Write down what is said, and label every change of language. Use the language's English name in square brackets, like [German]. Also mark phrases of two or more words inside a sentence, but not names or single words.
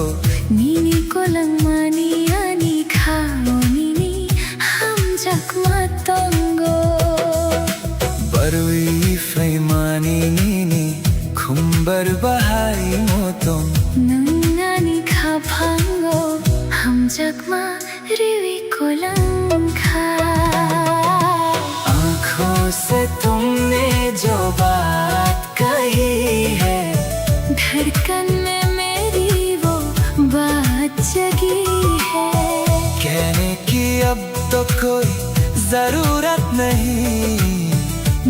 [Kok Borok] Nini ko lang maniani khao nini ham jakma tongo barui faimani nini khumbar bahai motom nangani kha phango ham jakma rivi ko lang kha। [Hindi] आँखों से तुमने जो बात कही है, धड़कन में मेरी वो बात जगी है। कहने की अब तो कोई जरूरत नहीं,